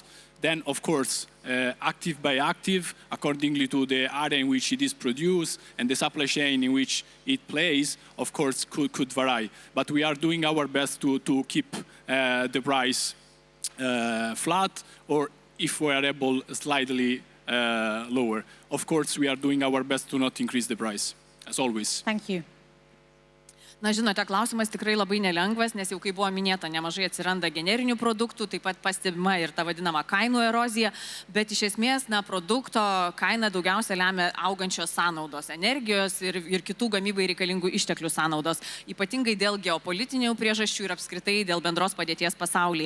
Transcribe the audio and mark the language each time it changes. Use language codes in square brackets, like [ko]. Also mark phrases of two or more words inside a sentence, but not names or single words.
[en] Then, of course, active by active, accordingly to the area in which it is produced and the supply chain in which it plays, of course, could vary. But we are doing our best to keep the price flat, or if we are able, slightly lower. Of course, we are doing our best to not increase the price, as always. Thank you. [lt] Na, žinote, klausimas tikrai labai nelengvas, nes jau, kaip buvo minėta, nemažai atsiranda generinių produktų, taip pat pastebima ir ta vadinama kainų erozija, bet iš esmės, na, produkto kaina daugiausia lemia augančios sąnaudos, energijos ir kitų gamybai reikalingų išteklių sąnaudos, ypatingai dėl geopolitinių priežasčių ir apskritai dėl bendros padėties pasaulyje.